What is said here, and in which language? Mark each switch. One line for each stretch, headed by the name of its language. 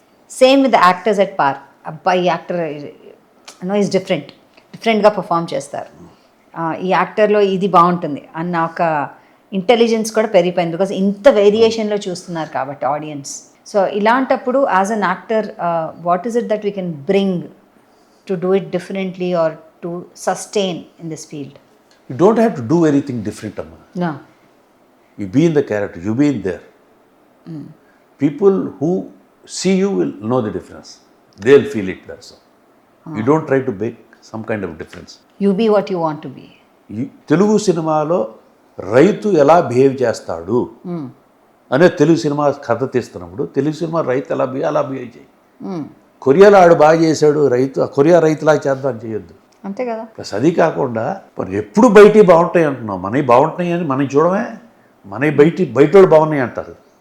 English: Same with the actors at par.
Telugu: అబ్బాయి actor is డిఫరెంట్గా పర్ఫామ్ చేస్తారు, ఈ యాక్టర్లో ఇది బాగుంటుంది అన్న ఒక ఇంటెలిజెన్స్ కూడా పెరిగిపోయింది.
English: because
Telugu: ఇంత వేరియేషన్లో చూస్తున్నారు కాబట్టి ఆడియన్స్.
English: So ఇలాంటప్పుడు as an actor what is it that we can bring to do it differently or to sustain in this field? You don't have to do anything different, Amma. No. You be in the character, you be in there. People who see you will know the difference. They'll feel it, that's all. You don't try to make some kind of difference. You be what you want to be.
Telugu: Telugu సినిమాలో రైతు ఎలా behave చేస్తాడు అనే Telugu cinema కథ తీస్తున్నప్పుడు Telugu cinema రైతు అలా behave చేయి. కొరియాలో ఆడు బాగా చేశాడు, కొరియా రైతులాగా చేద్దాం చేయొద్దు. అంతే కదా. ప్లస్ అది కాకుండా మరి ఎప్పుడు బయటికి బాగుంటాయి అంటున్నాం, మనవి బాగుంటున్నాయి అని మనం చూడమే, మనవి బయట వాళ్ళు బాగున్నాయి అంటారు,